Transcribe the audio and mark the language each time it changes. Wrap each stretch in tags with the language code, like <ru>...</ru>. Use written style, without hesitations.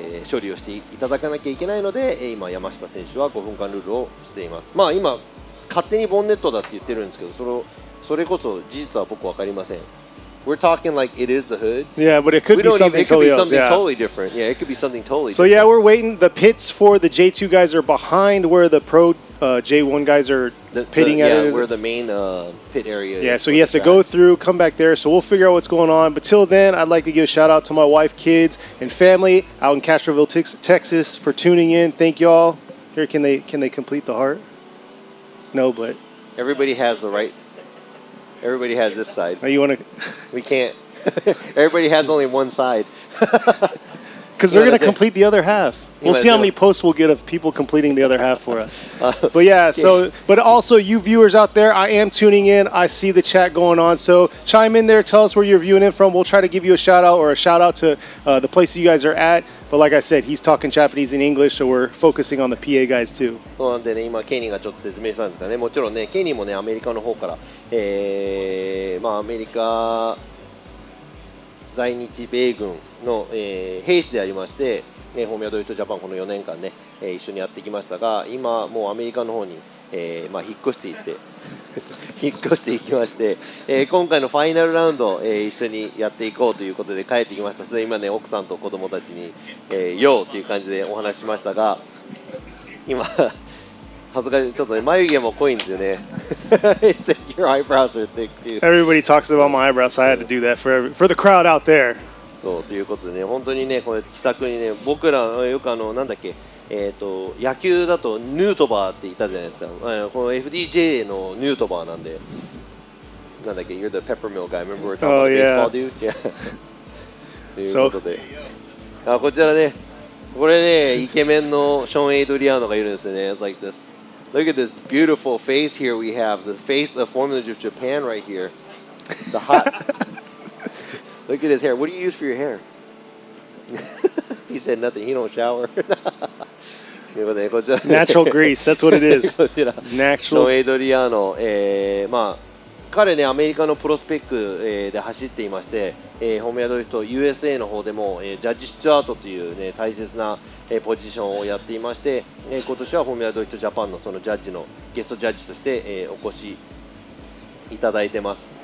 <ja>処理をしていただかなきゃいけないので、今山下選手は5分間ルールをしています。まあ今勝手にボンネットだって言ってるんですけど、それこそ事実は僕分かりません。</ja> <en>We're talking like it is the hood. Yeah, but it could be something totally else. Yeah. Totally different. Yeah, it could be something totally so different. Yeah, we're waiting. The pits for the J2 guys are behind where the pro J1 guys are pitting at. Yeah, where the main pit area is. Yeah, so he has to go through, come back there. So we'll figure out what's going on. But till then, I'd like to give a shout out to my wife, kids, and family out in Castroville, Texas for tuning in. Thank y'all. Here, can they complete the heart? No, but everybody has the right. Everybody has this side. Oh, you want to? We can't. Everybody has only one side. Because they're going to complete the other half. We'll see how many posts we'll get of people completing the other half for us. But yeah, but also you viewers out there, I am tuning in. I see the chat going on. So chime in there. Tell us where you're viewing in from. We'll try to give you a shout out or a shout out to the places you guys are at. But like I said, he's talking Japanese and English, so we're focusing on the PA guys too.</en> <ja>そうなんでね、今ケニーがちょっと説明したんですがね、もちろんね、ケニーもね、アメリカの方から、アメリカ在日米軍の、兵士でありまして、フォーミュラドリフトジャパンこの4年間ね、一緒にやってきましたが、今もうアメリカの方に、引っ越していって引っ越していきまして、今回のファイナルラウンド、一緒にやっていこうということで帰ってきました。それで今ね、奥さんと子供たちに、よーっていう感じでお話ししましたが、今恥ずかしい、ちょっとね、眉毛も濃いんですよね。</ja> <en>Your eyebrows are thick too. Everybody talks about my eyebrows, so I had to do that for the crowd out there.</en> <ja>そうということでね、本当にね、これ気さくにね、僕らよくなんだっけ、野球だとヌートバーっていたじゃないですか。この FDJ のヌートバーなんで、なんだっけ、</ja> <en>You're the peppermill guy. Remember we were talking about baseball, dude? Yeah.</en> <ja>ということで、こちらね、これね、イケメンのショーン・エイドリアーノがいるんですよね。</ja> <en>It's like this. Look at this beautiful face here we have. The face of Formula Drift Japan right here. The hot. Look at his hair. What do you use for your hair? He's said nothing. He don't shower.</en> <ja>ということでこちら、</ja> <en>Natural grease, that's what it is.</en> <ja>こちら</ja> <en>Natural.</en> <ja>エイドリアーノ、まあ彼ねアメリカのプロスペック、で走っていまして、フォーミュラドリフト USA の方でも、ジャッジスチュアートという、ね、大切な、ポジションをやっていまして、今年はフォーミュラドリフトジャパンのそのジャッジのゲストジャッジとして、お越しいただいてます。</ja>